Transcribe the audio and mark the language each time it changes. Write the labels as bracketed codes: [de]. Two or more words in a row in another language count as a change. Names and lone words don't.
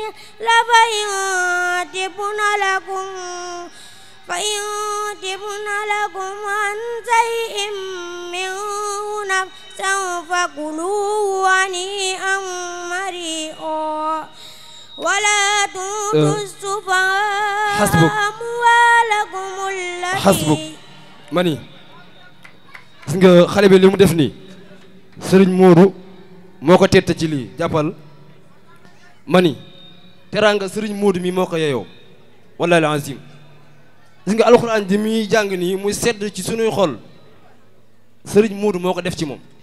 [ar] فإن تبن لكم عن شيء منه نفسا فكلوه هنيئا مريئا ولا تؤتوا السفهاء أموالكم التي [wo] حسبك mani gis nga xale bi li mu def nii Serigne Modou moo ko tette ci lii jàppal mani teraanga Serigne Modou mi moo ko yeyoo [ar] والله العظيم [wo] gis nga alxuraan ji muy jàng nii muy sedd ci sunuy xol Serigne Modou moo ko def ci moom